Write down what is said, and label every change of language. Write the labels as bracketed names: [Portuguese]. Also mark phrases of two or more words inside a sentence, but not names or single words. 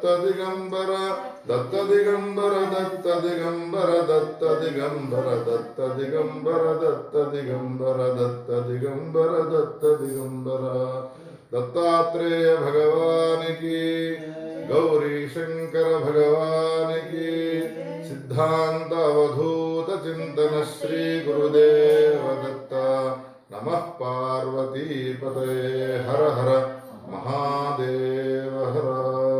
[Telugu] దిగంబర దత్త దిగంబర దత్త దిగంబర దత్త దిగంబర దత్త దిగంబర దత్త దిగంబర దత్త దిగంబర దత్త దిగంబర దత్తాత్రేయ భగవానికి గౌరీ శంకర భగవానికి [Sanskrit] सिद्धांत अवधूत चिंतन श्री गुरुदेव दत्त नमः पार्वती पतये हर हर महादेव हर।